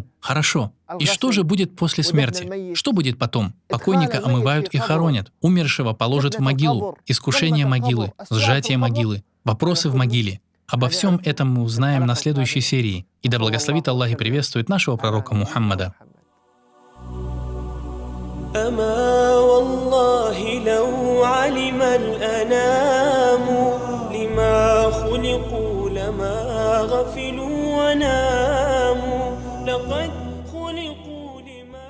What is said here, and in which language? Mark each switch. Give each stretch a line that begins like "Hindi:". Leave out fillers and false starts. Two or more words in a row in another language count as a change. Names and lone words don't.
Russian: Хорошо. И что же будет после смерти? Что будет потом? Покойника омывают и хоронят, умершего положат в могилу, искушение могилы, сжатие могилы, вопросы в могиле. Обо всем этом мы узнаем на следующей серии. И да благословит Аллах и приветствует нашего пророка Мухаммада.
Arabic: أما والله لو علم الأنام لما خلقوا لما غفلوا وناموا لقد خلقوا لما